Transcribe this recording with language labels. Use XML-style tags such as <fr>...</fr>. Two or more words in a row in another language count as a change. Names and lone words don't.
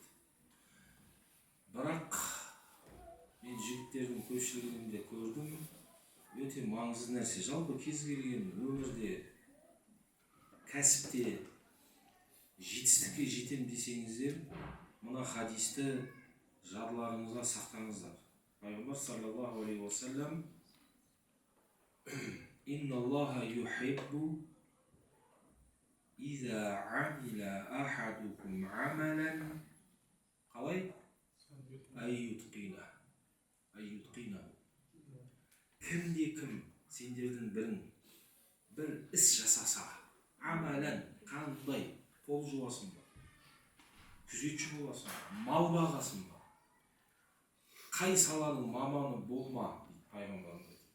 <kk>Бірақ мен жігіттердің көпшілігінде көрдім, өте маңызды нәрсе. Жалпы кез келген өмірде, кәсіпте жетістікке жетем десеңіздер, мына хадисті жадыларыңызға сақтаңыздар.</kk> <ar>Пайғамбар صلى الله عليه وسلم «إن الله يحب إذا عمل أحدكم عملا» қалай? أن يتقنه.</ar> <kk>Кімде-кім сендердің бір іс жасаса, амалан, қандай, пол жуасың ба, күзетші боласың ба, мал бағасың ба, қай саланың маманы болма, пайғамбарымыз айтады.</kk>